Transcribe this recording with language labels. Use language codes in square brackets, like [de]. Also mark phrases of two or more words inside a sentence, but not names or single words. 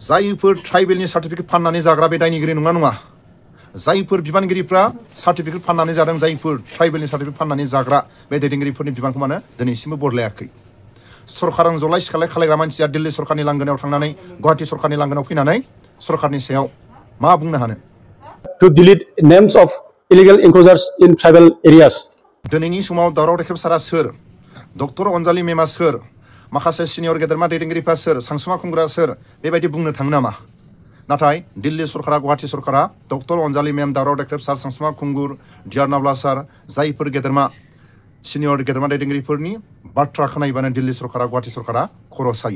[brx] जायफोर ट्राइबेलनि सार्टिफिकेट फाननानै जाग्रा बे दायनिगिरि नङा नङा जायफोर बिबानगिरिफ्रा सार्टिफिकेट फाननानै जादों जायफोर ट्राइबेलनि सार्टिफिकेट फाननानै जाग्रा बे दैदेनगिरिफोरनि बिबानखौ मानो दिनैसिमबो बदलायाखै सरखारजों जलाय सिखालाय खालायग्रा मानसिया दिल्ली सरखारनि लांगोनायाव थांनानै गुवाहाटी सरखारनि लांगोनायाव फैनानै सरखारनि सायाव मा बुंनो हानो [en] to delete names of illegal enclosures in tribal areas [brx] दिनैनि समाव दावराव देख्रेबसारा सोर डक्टर अनजालि मेमा सोर माखासे सिनियर गेदेरमा दैदेनगिरिफ्रा सोर सानसुमा खुंग्रा सोर बेबायदि बुंनो थाङो नामा नाथाय दिल्ली सरकारा गुवाहाटी सरकारा डक्टर अनजालि मेम दावराव देख्रेबसार सानसुमा खुंगुर डिआर नावला सार जायफोर गेदेरमा सिनियर गेदेरमा दैदेनगिरिफोरनि बाथ्रा खोनायोबानो दिल्ली सरकारा गुवाहाटी सरकारा खर' सायो